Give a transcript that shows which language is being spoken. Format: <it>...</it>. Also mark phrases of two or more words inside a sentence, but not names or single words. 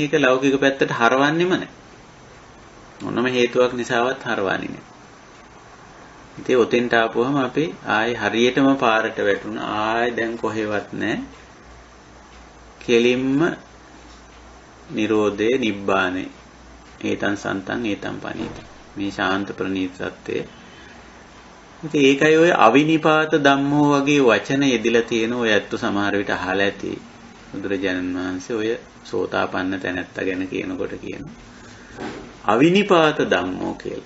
<si>ඒක ලෞකික පැත්තට හරවන්නෙම නැහැ. මොනම හේතුවක් නිසාවත් හරවන්නේ නැහැ. ඉතින් ඔතෙන්ට ආපුවම අපි ආයේ හරියටම පාරට වැටුණා. ආයේ දැන් කොහෙවත් නැහැ. කෙලින්ම</si> <pi>නිරෝධේ නිබ්බානේ ඒතං සන්තං ඒතං පනීත.</pi> <si>මේ ශාන්ත ප්‍රණීත සත්‍යය. ඉතින් ඒකයි ඔය</si> <pi>අවිනිපාත ධම්මෝ</pi> <si>වගේ වචන යෙදিলা තියෙන ඔය ඇත්ත සමහර විට අහලා ඇති. බුදුරජාණන් වහන්සේ ඔය සෝතාපන්න තැනැත්තා ගැන කියනකොට කියනවා</si> <pi>අවිනිපාත ධම්මෝ</pi> <si>කියලා.</si>